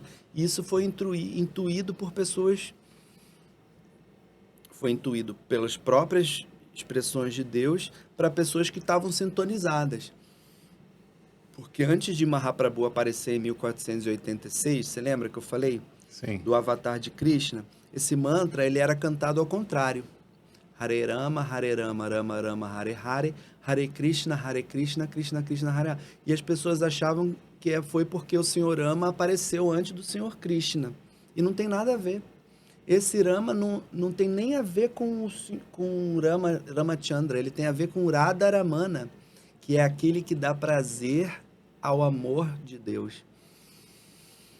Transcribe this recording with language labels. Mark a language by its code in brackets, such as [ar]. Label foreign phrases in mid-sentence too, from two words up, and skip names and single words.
[pt] Isso foi intuído por pessoas, foi intuído pelas próprias expressões de Deus para pessoas que estavam sintonizadas. Porque antes de Mahaprabhu aparecer em 1486, você lembra que eu falei? Sim. Do avatar de Krishna? Esse mantra, ele era cantado ao contrário. [sa] Hare Rama, Rama Rama, Hare Hare, Hare Krishna, Krishna Krishna, Hare Hare. [pt] E as pessoas achavam que foi porque o Senhor Rama apareceu antes do Senhor Krishna. E não tem nada a ver. Esse Rama não tem nem a ver com o Ramachandra, ele tem a ver com o Radharamana, que é aquele que dá prazer ao amor de Deus.